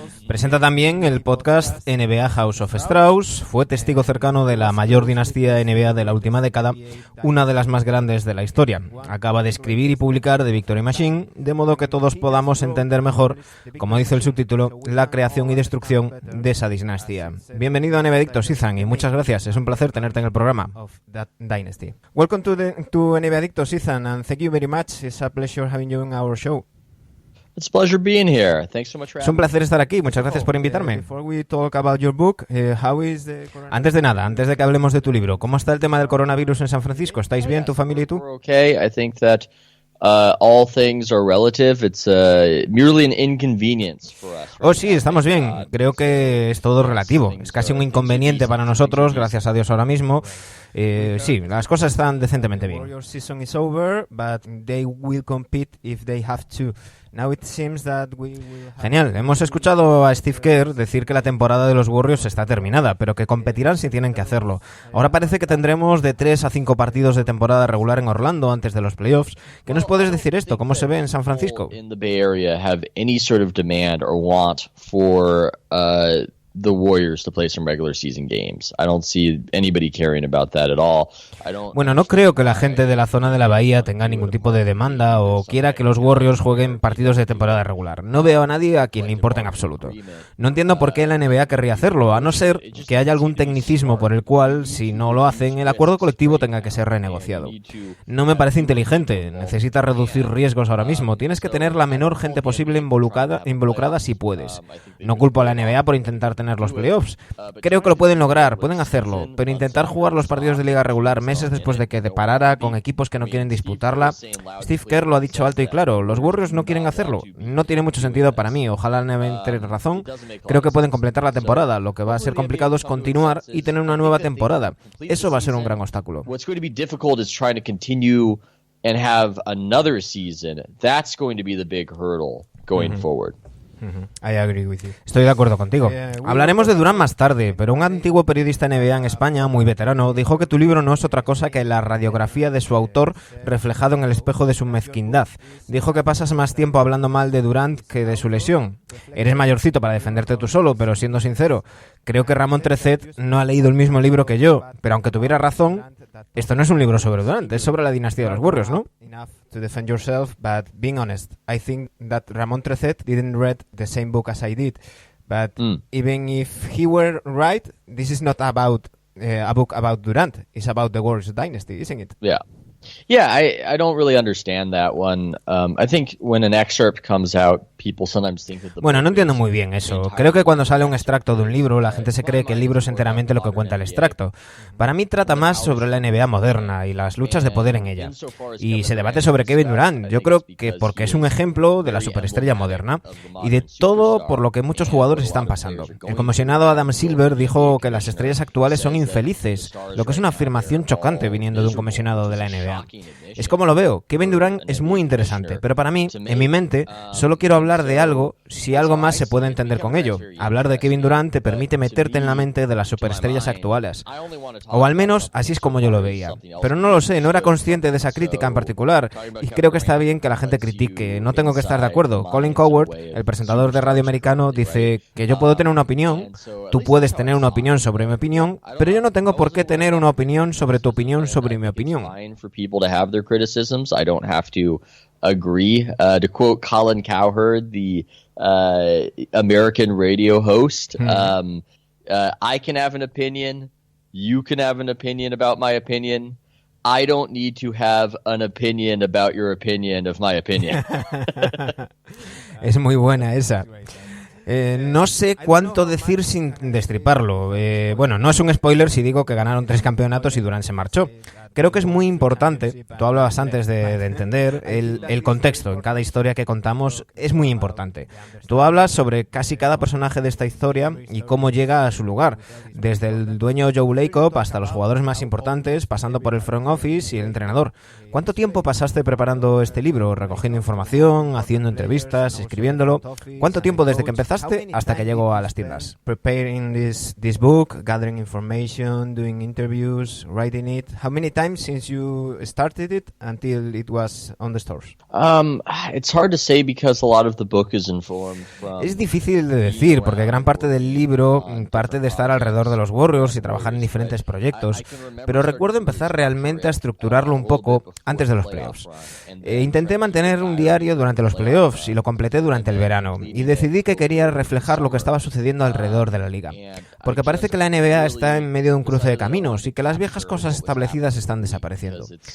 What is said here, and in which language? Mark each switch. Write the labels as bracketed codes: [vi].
[es] Presenta también el podcast NBA House of Strauss, fue testigo cercano de la mayor dinastía NBA de la última década, una de las más grandes de la historia. Acaba de escribir y publicar The Victory Machine, de modo que todos podamos entender mejor, como dice el subtítulo, la creación y destrucción de esa dinastía. Bienvenido a NBAdictos, Ethan, y muchas gracias. Es un placer tenerte en el programa. [en] Dynasty. Welcome to NBAdictos, Ethan, and thank you very much. It's a pleasure having you on our show. It's a pleasure being here. Thanks so much for [es] Es un placer estar aquí. Muchas gracias por invitarme. [en] Before we talk about your book, [es] antes de que hablemos de tu libro, ¿cómo está el tema del coronavirus en San Francisco? ¿Estáis bien, tu familia y tú? [en] We're okay. I think that all things are relative. It's merely an inconvenience for us. [es] Oh, sí, estamos bien. Creo que es todo relativo. Es casi un inconveniente para nosotros, gracias a Dios ahora mismo. Sí, las cosas están decentemente bien. [en] Your season is over, but they will compete if they have to. Now it seems that we will have... [es] Genial, hemos escuchado a Steve Kerr decir que la temporada de los Warriors está terminada, pero que competirán si tienen que hacerlo. Ahora parece que tendremos de 3 a 5 partidos de temporada regular en Orlando antes de los playoffs. ¿Qué nos puedes decir esto? ¿Cómo se ve en San Francisco? [en] In the Bay Area have any sort of demand or want for the Warriors to play some regular season games. I don't see anybody caring about that at all. [es] Bueno, no creo que la gente de la zona de la Bahía tenga ningún tipo de demanda o quiera que los Warriors jueguen partidos de temporada regular. No veo a nadie a quien le importe en absoluto. No entiendo por qué la NBA querría hacerlo, a no ser que haya algún tecnicismo por el cual, si no lo hacen, el acuerdo colectivo tenga que ser renegociado. No me parece inteligente. Necesitas reducir riesgos ahora mismo. Tienes que tener la menor gente posible involucrada si puedes. No culpo a la NBA por intentar tener los playoffs. Creo que lo pueden lograr, pueden hacerlo, pero intentar jugar los partidos de liga regular meses después de que deparara con equipos que no quieren disputarla. Steve Kerr lo ha dicho alto y claro, los Warriors no quieren hacerlo. No tiene mucho sentido para mí, ojalá la NBA tenga razón. Creo que pueden completar la temporada. Lo que va a ser complicado es continuar y tener una nueva temporada. Eso va a ser un gran obstáculo. [en] What's going to be difficult is trying to continue and have another season. That's going to be the big hurdle going forward. I agree with you. [es] Estoy de acuerdo contigo. Hablaremos de Durant más tarde, pero un antiguo periodista NBA en España, muy veterano, dijo que tu libro no es otra cosa que la radiografía de su autor reflejado en el espejo de su mezquindad. Dijo que pasas más tiempo hablando mal de Durant que de su lesión. Eres mayorcito para defenderte tú solo, pero siendo sincero, creo que Ramón Trecet no ha leído el mismo libro que yo, pero aunque tuviera razón, esto no es un libro sobre Durant, es sobre la dinastía de los Warriors, ¿no? [en] To defend yourself, but being honest, I think that Ramón Trecet didn't read the same book as I did. But even if he were right, this is not about a book about Durant. It's about the Warriors dynasty, isn't it? Yeah, I don't really understand that one. I think when an excerpt comes out, people sometimes think that [es] Bueno, no entiendo muy bien eso. Creo que cuando sale un extracto de un libro, la gente se cree que el libro es enteramente lo que cuenta el extracto. Para mí trata más sobre la NBA moderna y las luchas de poder en ella. Y se debate sobre Kevin Durant. Yo creo que porque es un ejemplo de la superestrella moderna y de todo por lo que muchos jugadores están pasando. El comisionado Adam Silver dijo que las estrellas actuales son infelices, lo que es una afirmación chocante viniendo de un comisionado de la NBA. Es como lo veo. Kevin Durant es muy interesante, pero para mí, en mi mente, solo quiero hablar de algo si algo más se puede entender con ello. Hablar de Kevin Durant te permite meterte en la mente de las superestrellas actuales. O al menos así es como yo lo veía. Pero no lo sé, no era consciente de esa crítica en particular y creo que está bien que la gente critique. No tengo que estar de acuerdo. Colin Cowherd, el presentador de radio americano, dice que yo puedo tener una opinión, tú puedes tener una opinión sobre mi opinión, pero yo no tengo por qué tener una opinión sobre tu opinión sobre mi opinión. [en] To have their criticisms. I don't have to agree. To quote Colin Cowherd, the American radio host, I can have an opinion. You can have an opinion about my opinion. I don't need to have an opinion about your opinion of my opinion. [es] Es muy buena esa. No sé cuánto decir sin destriparlo. Bueno, no es un spoiler si digo que ganaron 3 campeonatos y Durant se marchó. Creo que es muy importante, tú hablabas antes de entender, el contexto en cada historia que contamos es muy importante. Tú hablas sobre casi cada personaje de esta historia y cómo llega a su lugar, desde el dueño Joe Lacob hasta los jugadores más importantes, pasando por el front office y el entrenador. ¿Cuánto tiempo pasaste preparando este libro, recogiendo información, haciendo entrevistas, escribiéndolo? ¿Cuánto tiempo desde que empezaste hasta que llegó a las tiendas? [en] Preparing this book, gathering information, doing interviews, writing it. How many times since you started it until it was on the stores? It's hard to say because a lot of the book is informed from... [es] Es difícil de decir porque gran parte del libro parte de estar alrededor de los Warriors y trabajar en diferentes proyectos, pero recuerdo empezar realmente a estructurarlo un poco antes de los playoffs. Intenté mantener un diario durante los playoffs y lo completé durante el verano y decidí que quería reflejar lo que estaba sucediendo alrededor de la liga, porque parece que la NBA está en medio de un cruce de caminos y que las viejas cosas establecidas están desapareciendo.